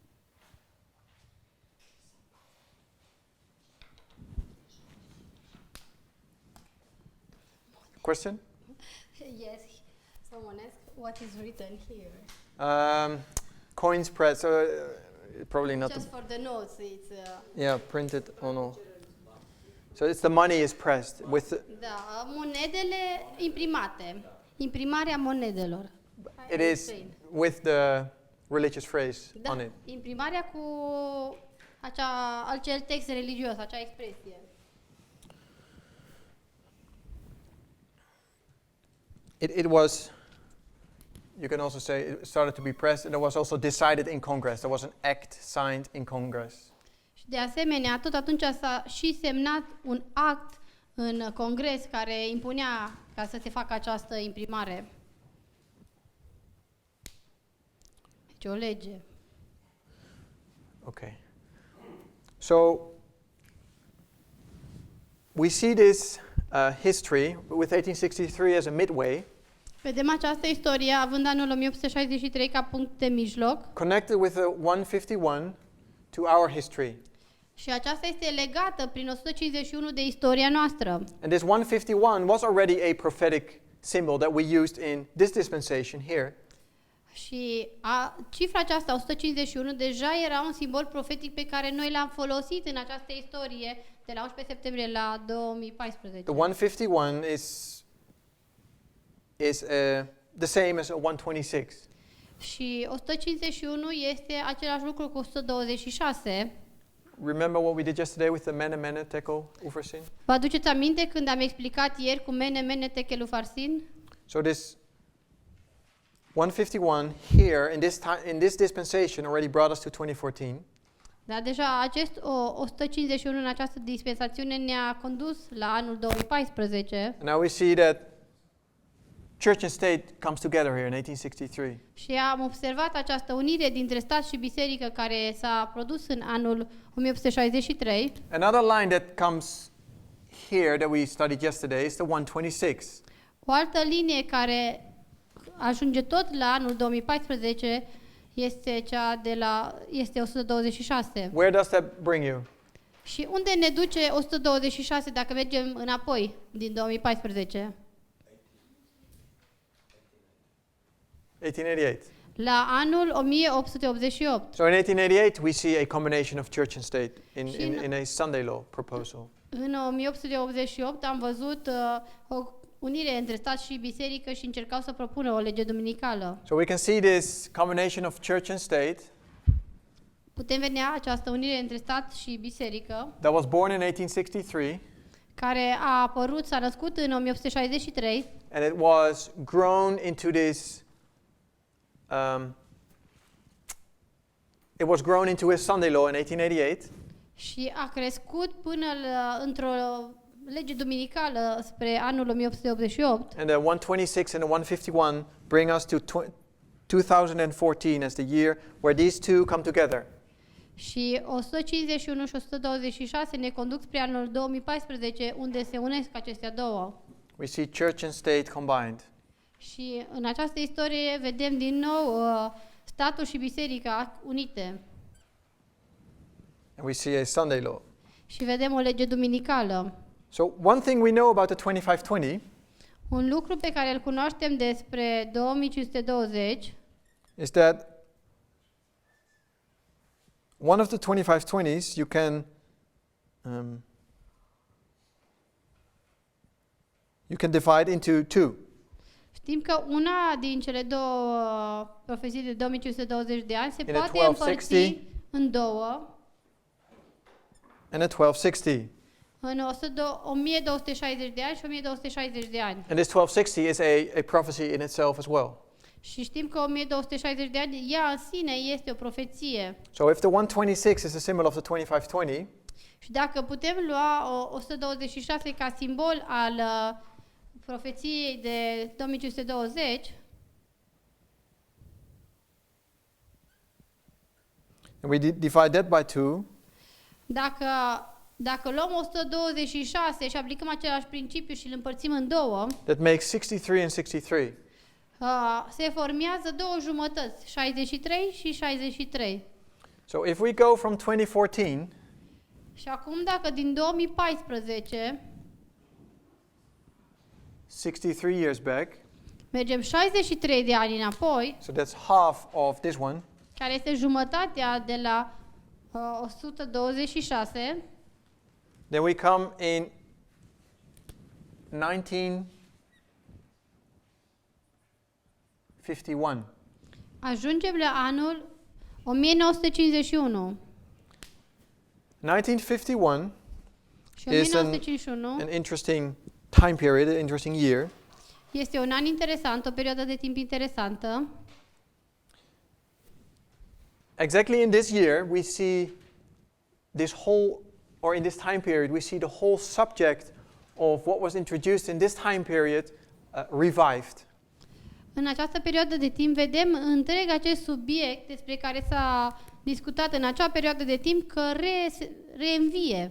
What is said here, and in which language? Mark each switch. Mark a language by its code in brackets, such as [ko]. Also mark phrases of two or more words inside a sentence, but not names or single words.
[en] Question? Yes, someone asked what is written here. Coin spread, so probably not. Just for the notes, it's... Yeah, printed on all. So it's the money is pressed with. [ro] Da, monedele imprimate. Imprimarea monedelor. [en] It is with the religious phrase [ro] Da, [en] on it. [ro] imprimarea cu acel text religios, acea expresie. [en] It was, you can also say, it started to be pressed, and it was also decided in Congress. There was an act signed in Congress. [ro] Și de asemenea, tot atunci s-a și semnat un act în Congres care impunea ca să se facă această imprimare. Deci o lege. [en] Okay. So we see this history with 1863 as a midway, [ro] Vedem această istorie având anul 1863 ca punct de mijloc [en] connected with the 151 to our history. [ro] și aceasta este legată prin 151 de istoria noastră. [en] And this 151 was already a prophetic symbol that we used in this dispensation here. [ro] Și cifra aceasta, 151, deja era un simbol profetic pe care noi l-am folosit în această istorie de la 11 septembrie la 2014. [en] The 151 is the same as a 126. [ro] Și 151 este același lucru cu 126. [en] Remember what we did yesterday with the [arc] mene mene tekel ufarsin? [ro] Vă aduceți aminte când am explicat ieri cu [arc] mene mene tekel ufarsin? [en] So this 151 here in this dispensation already brought us to 2014. [ro] Dar deja acest 151 în această dispensațiune ne-a condus la anul 2014. [en] And now we see that church and state comes together here in 1863. [ro] Și am observat această unire dintre stat și biserică care s-a produs în anul 1863. [en] Another line that comes here that we studied yesterday is the 126. [ro] O altă linie care ajunge tot la anul 2014 este cea este 126. [en] Where does that bring you? [ro] Și unde ne duce 126 dacă mergem înapoi din 2014? [en] 1888. [ro] La anul 1888. [en] So in 1888 we see a combination of church and state in a Sunday law proposal. [ro] În 1888 am văzut o unire între stat și biserică și încercau să propună o lege duminicală. [en] So we can see this combination of church and state [ro] Putem vedea această unire între stat și biserică [en] that was born in 1863 [ro] care a apărut, s-a născut în 1863 [en] and it was grown into this it was grown into a Sunday law in 1888. [ro] și a crescut până într-o lege duminicală spre anul 1888. [en] And the 126 and the 151 bring us to 2014 as the year where these two come together. [ro] Și 151 și 126 ne conduc spre anul 2014, unde se unesc acestea două. [en] We see church and state combined. [ro] Și în această istorie vedem din nou statul și biserica unite. [en] And we see a Sunday law. [ro] Și vedem o lege duminicală. [en] So one thing we know about the 2520 [ro] Un lucru pe care îl cunoaștem despre 2520 [en] is that one of the 2520s you can divide into two. [ro] Știm că una din cele două profeții de 2520 de ani se [en] In a [ro] poate [en] 1260 [ro] împărți în două, [en] and a 1260. [ro] în 1260 de ani și 1260 de ani. [en] And this 1260 is a prophecy in itself as well. [ro] Și știm că 1260 de ani, ea în sine este o profeție. [en] So if the 126 is a symbol of the 2520, [ro] Și dacă putem lua 126 ca simbol al profeției de 2520, [en] and we divide that by 2, [ro] dacă luăm 126 și aplicăm același principiu și îl împărțim în două, [en] that makes 63 and 63. [ro] se formează două jumătăți, 63 și 63. [en] So if we go from 2014 [ro] Și acum dacă din 2014 [en] 63 years back, [ro] mergem 63 de ani înapoi, [en] so that's half of this one, [ro] care este jumătatea de la 126, [en] then we come in 1951. [ro] ajungem la anul 1951. [en] 1951 [ro] Și [en] is [ro] 1951 [en] an interesting time period, an interesting year. [ro] este un an interesant, o perioadă de timp interesantă. [en] Exactly in this year, we see this whole, or in this time period, we see the whole subject of what was introduced in this time period revived. [ro] În această perioadă de timp vedem întreg acest subiect despre care s-a discutat în acea perioadă de timp că reînvie.